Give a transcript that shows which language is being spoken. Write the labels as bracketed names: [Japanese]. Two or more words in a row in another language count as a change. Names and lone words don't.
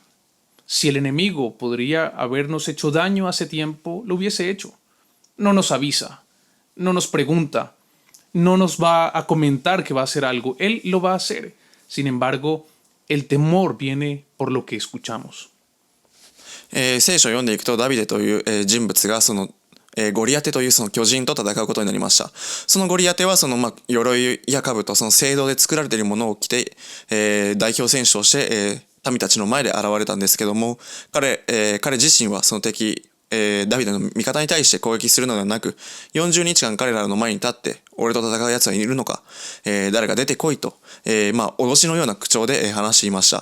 [Spanish] Si el enemigo podría habernos hecho daño hace tiempo, lo hubiese hecho. No nos avisa, no nos pregunta, no nos va a comentar que va a hacer algo. Él lo va a hacer. Sin embargo, el temor viene por lo que escuchamos. [Japanese] 聖書を読んでいくとダビデという、人物がゴリアテというその巨人と戦うことになりました。そのゴリアテは鎧や兜、その青銅で作られているものを着て、代表選手として、民たちの前で現れたんですけども、彼自身はその敵、ダビデの味方に対して攻撃するのではなく、40日間彼らの前に立って、俺と戦う奴はいるのか、誰か出てこいと、脅しのような口調で、話していました。